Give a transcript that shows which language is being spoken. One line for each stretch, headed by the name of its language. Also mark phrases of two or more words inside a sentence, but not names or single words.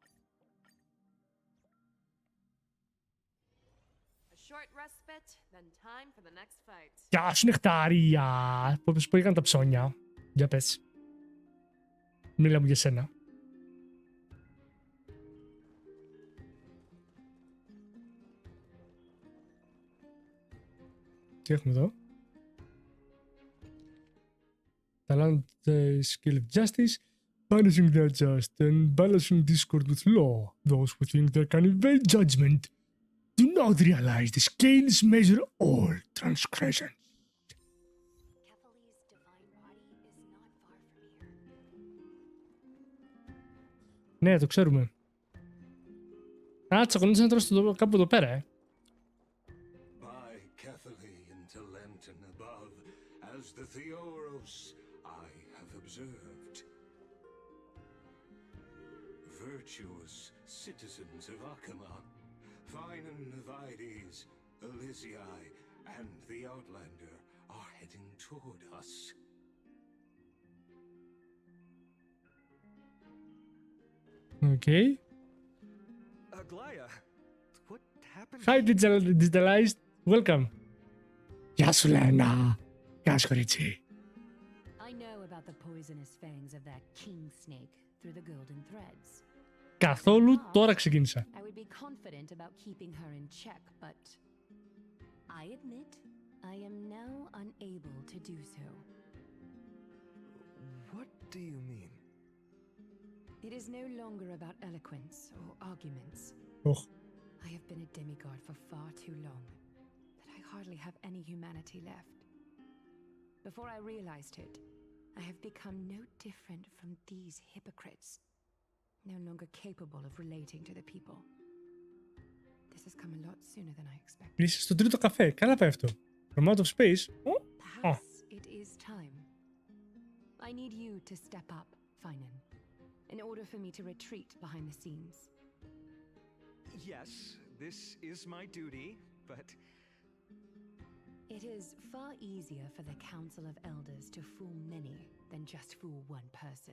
Greek: Γεια σου νεκτάρια! Πώς πήγαν τα ψώνια. Για πες. Μίλα μου για σένα. Τι έχουμε εδώ.
English: Talent skill of justice. Punishing the just and balancing discord with law. Those who think they can evade judgment do not realize the scales measure all transgressions.
Greek: Ναι, το ξέρουμε. Α, τσακωνίζανε τώρα στο κάπου εδώ πέρα,
English: By Catholic and Lenten above, as the Theoros I have observed. Virtuous citizens of Akama, Finan Vides, Elysiae, and the Outlander are heading toward us. Okay. Aglaya, what happened? Hi, digitalized. Welcome.
Greek: Γεια σου, Λένα. Γεια σου, κορίτσι.
English: I know about the poisonous fangs of that king snake through the golden threads.
Greek: Καθόλου τώρα ξεκίνησα.
English: I would be confident about keeping her in check, but I admit I am now unable to do so. What do you mean? It is no longer about eloquence or arguments. Oh. I have been a demigod for far too long that I hardly have any humanity left. Before I realized it, I have become no different from these hypocrites, no longer capable of relating to the people. This has come a lot sooner than I expected.
Greek: Είσαι στο τρίτο καφέ. Καλά πάει αυτό.
English: From out of space. Perhaps it is time. I need you to step up, Finan, in order for me to retreat behind the scenes. Yes, this is my duty, but... It is far easier for the Council of Elders to fool many than just fool one person.